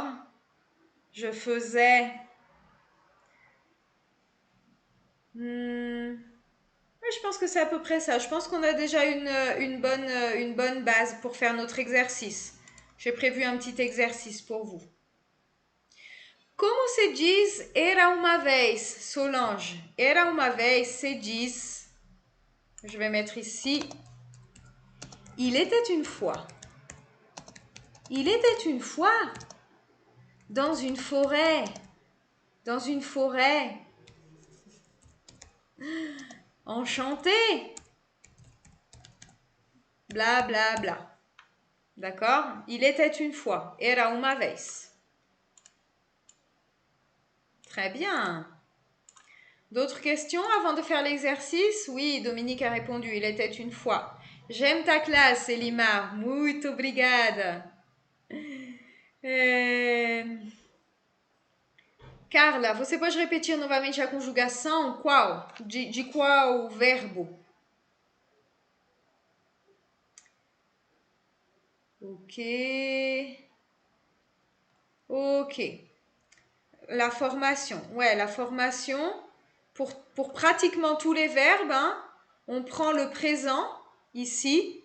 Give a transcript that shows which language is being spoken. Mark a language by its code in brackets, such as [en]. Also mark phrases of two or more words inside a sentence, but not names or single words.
[fr] Je faisais. Je pense que c'est à peu près ça. Je pense qu'on a déjà une bonne base pour faire notre exercice. J'ai prévu un petit exercice pour vous. [pt] Como se diz era uma vez, Solange? Era uma vez se diz. [fr] Je vais mettre ici. Il était une fois. Il était une fois dans une forêt. Dans une forêt. Enchanté. Bla bla bla. D'accord? Il était une fois. [pt] Era uma vez. [fr] Très bien. D'autres questions avant de faire l'exercice? Oui, Dominique a répondu. Il était une fois. J'aime ta classe, Elimar. [pt] Muito obrigada. Carla, você pode repetir novamente a conjugação? Qual? De qual verbo? Ok. [fr] Ok. La formation. Ouais, la formation. Pour pratiquement tous les verbes, hein, on prend le présent ici.